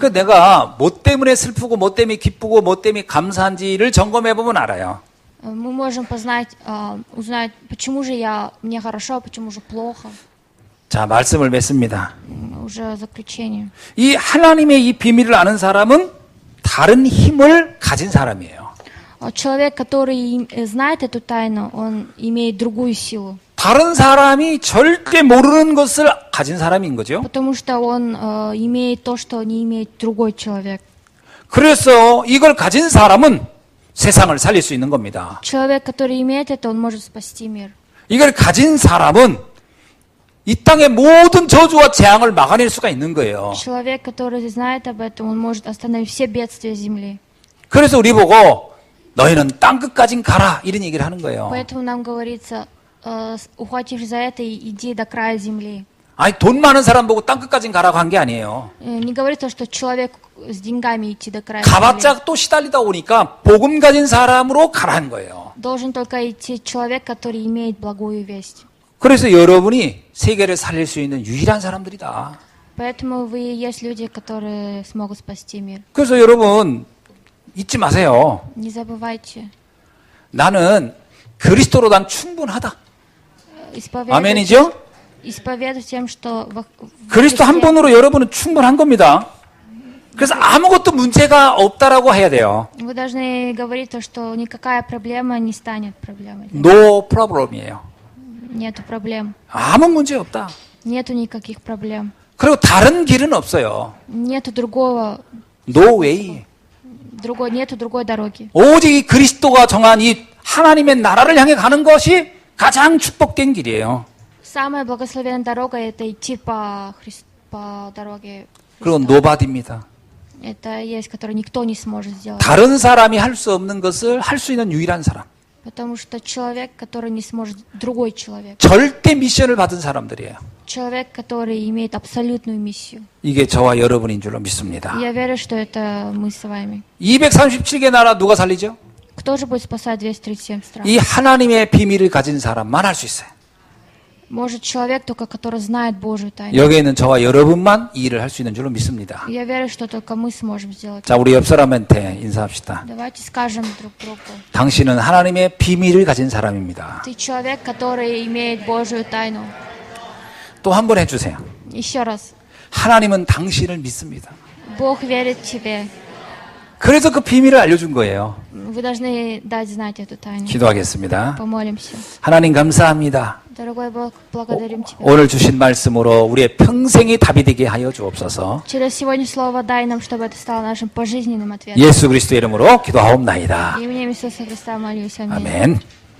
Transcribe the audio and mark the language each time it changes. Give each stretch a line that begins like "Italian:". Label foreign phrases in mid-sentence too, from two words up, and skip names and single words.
Korean: 그 내가 뭐 때문에 슬프고 뭐 때문에 기쁘고 뭐 때문에 감사한지를 점검해 보면 알아요.
Russian: Мы можем познать, узнать, почему же мне хорошо, а почему же плохо.
Korean: 자, 말씀을 맺습니다.
Russian: Уже заключение.
Korean: 이 하나님의 이 비밀을 아는 사람은 다른 힘을 가진 사람이에요.
Russian: Человек, который знает эту тайну, он имеет другую силу.
Korean: 다른 사람이 절대 모르는 것을 가진 사람인 거죠.
Russian: Потому что он имеет то, что не имеет другой человек.
Korean: 그래서 이걸 가진 사람은 세상을 살릴 수 있는 겁니다.
Russian: Человек, который имеет это, он может спасти мир.
Korean: 이걸 가진 사람은 이 땅의 모든 저주와 재앙을 막아낼 수가 있는 거예요.
Russian: Человек, который знает об этом, он может остановить все бедствия земли.
Korean: 그래서 우리 보고 너희는 땅 끝까진 가라 이런 얘기를 하는 거예요.
Russian: Поэтому нам говорится, ухватившись за это, иди до края земли.
Korean: 아니 돈 많은 사람 보고 땅 끝까진 가라고 한 게 아니에요.
Russian: Не говорится, что человек с деньгами идти до края земли.
Korean: 가봤자 또 시달리다 오니까 복음 가진 사람으로 가라는 거예요.
Russian: Должен только идти человек, который имеет благую весть.
Korean: 그래서 여러분이 세계를 살릴 수 있는 유일한 사람들이다.
Russian: Поэтому вы и есть люди, которые смогут спасти мир.
Korean: 그래서 여러분 잊지 마세요.
Russian: Не забывайте.
Korean: 나는 그리스도로 난 충분하다.
Russian: Исповедуйте,
Korean: 아멘이죠?
Russian: исповедуйте тем, что
Korean: 그리스도 한 번으로 여러분은 충분한 겁니다. 그래서 아무것도 문제가 없다라고 해야 돼요.
Russian: Вы должны говорить то, что никакая проблема не станет проблемой.
English: No problem
Korean: 이에요.
Russian: Нету проблем.
Korean: 아무 문제 없다.
Russian: Нету никаких проблем.
Korean: 그리고 다른 길은 없어요.
Russian: Нету другого,
English: No way.
Russian: нету другой дороги.
Korean: 오직 이 그리스도가 정한 이 하나님의 나라를 향해 가는 것이 가장 축복된 길이에요.
Russian: Самая благословенная дорога – это идти по дороге.
Korean: 그리고 노바디입니다.
Russian: Это есть, который никто не сможет сделать.
Korean: 다른 사람이 할 수 없는 것을 할 수 있는 유일한 사람.
Russian: Потому что человек, который не сможет, другой человек.
Korean: 절대 미션을 받은 사람들이에요.
Russian: Человек, который имеет абсолютную миссию.
Korean: 이게 저와 여러분인 줄로 믿습니다.
Russian: Я верю, что это мы с вами.
Korean: 237개 나라 누가 살리죠?
Russian: Кто же будет спасать 237 стран?
Korean: 이 하나님의 비밀을 가진 사람만 할 수 있어요.
Russian: Может человек только, который знает Божью тайну.
Korean: 여기에 있는 저와 여러분만 이 일을 할 수 있는 줄로 믿습니다.
Russian: Я верю, что только мы сможем сделать.
Korean: 자, 우리 옆 사람한테 인사합시다.
Russian: Давайте скажем друг другу.
Korean: 당신은 하나님의 비밀을 가진 사람입니다.
Russian: Ты человек, который имеет Божью тайну.
Korean: 또 한 번 해주세요.
Russian: Еще раз.
Korean: 하나님은 당신을 믿습니다.
Russian: Бог верит в тебе.
Korean: 그래서 그 비밀을 알려준 거예요.
Russian: Вы должны дать знать эту тайну.
Korean: 기도하겠습니다.
Russian: Помолимся.
Korean: 하나님 감사합니다.
Russian: Дорогой Бог, благодарим Тебя.
Korean: 오늘 주신 말씀으로 우리의 평생이 답이 되게 하여 주옵소서.
Russian: Через сегодня слово дай нам, чтобы это стало нашим пожизненным ответом.
Korean: 예수 그리스도의 이름으로 기도하옵나이다.
Russian: Именем Иисуса Христа молюсь. Аминь.
Korean: 아멘.